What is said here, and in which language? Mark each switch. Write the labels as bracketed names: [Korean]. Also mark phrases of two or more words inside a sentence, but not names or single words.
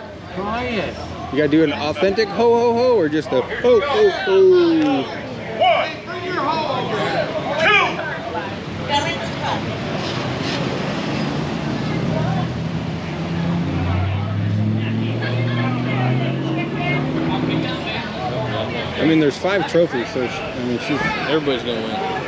[English] Try it. You gotta do an authentic ho ho ho or just a ho ho ho? 1, 2. I mean, there's 5 trophies, so I mean, Everybody's gonna win.